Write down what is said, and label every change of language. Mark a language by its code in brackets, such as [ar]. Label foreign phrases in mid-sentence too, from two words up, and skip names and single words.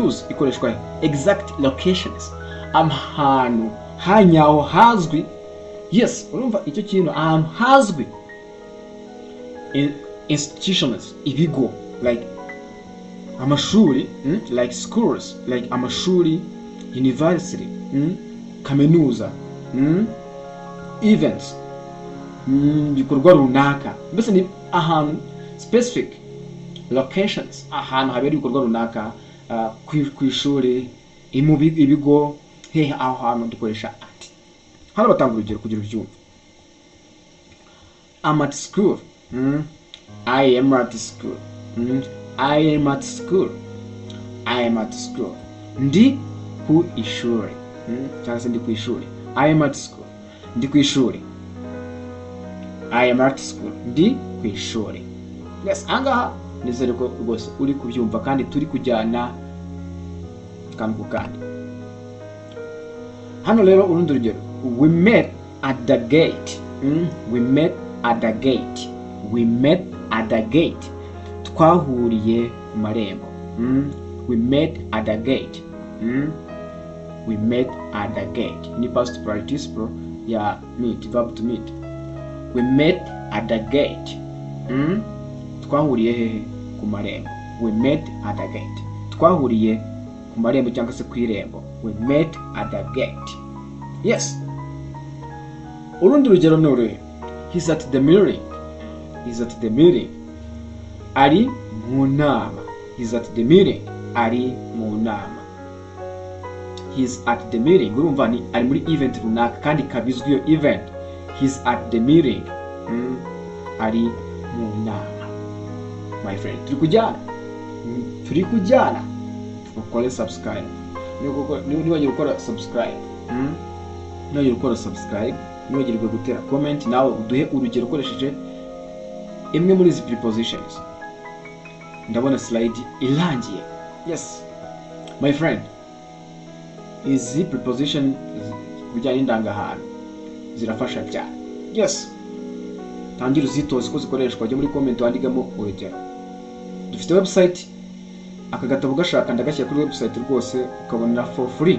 [rw] Use ikoreshwa [en] exact locations, [rw] ahantu hanyaho hazwi. Yes, urumva icyo kintu ahantu hazwi. Institutions, ibigo, like amashuri, [en] like schools, [rw] like amashuri, university, kaminuza, events, bikorwa runaka. Mbese ni ahantu [en] specific locations, [rw] ahantu habera ibikorwa runaka, ku ishuri, ibigo, hehe, aho hantu dukoresha at. Hano batanga urugero kugira ubyumve. [en] I'm at school. I am at school. I am at school. I am at school. [rw] Ndi ku ishuri. Cyangwa se ndi ku ishuri. [en] I am at school. [rw] Ndi ku ishuri. [en] I am at school. [rw] Ndi ku ishuri. Yes, angaha nizere ko rwose uri kubyumva kandi turi kujyana kandi ku kandi. Hano rero urundi rugero. [en] We met at the gate. We met at the gate. We met at the gate. [rw] Twahuriye ku marembo. [en] We met at the gate. We met at the gate. [rw] Ni [en] past participle [rw] ya meet, [en] verb to meet. We met at the gate. [rw] Twahuriye hehe? Ku marembo. [en] We met at the gate. [rw] Twahuriye ku marembo cyangwa se ku irembo. [en] We met at the gate. Yes. [rw] Urundi rugero ni uru. [en] He's at the meeting. He's at the meeting. [rw] Ari mu nama. [en] He's at the meeting. [rw] Ari mu nama. [en] He's at the meeting. [rw] Urumva ni ari muri event runaka kandi kabizwi iyo event. [en] He's at the meeting. [rw] Ari mu nama. [en] My friend, [rw] turi kujyana. Ukore subscribe. Niwagire gukora subscribe. Niwagire gukora subscribe. Niwagire gutera comment, nawe uduhe urugero ukoresheje imwe muri izi prepositions. Ndabona slide irangiye. [en] Yes, my friend, [rw] izi preposition kujyana indangahantu zirafasha cyane. Yes, tangira uzitoze ko zikoreshwa. Jya muri comment wandikamo urugero. Dufite website, aka gatabo gashaka ndagashyira kuri website rwose ukabona [en] for free.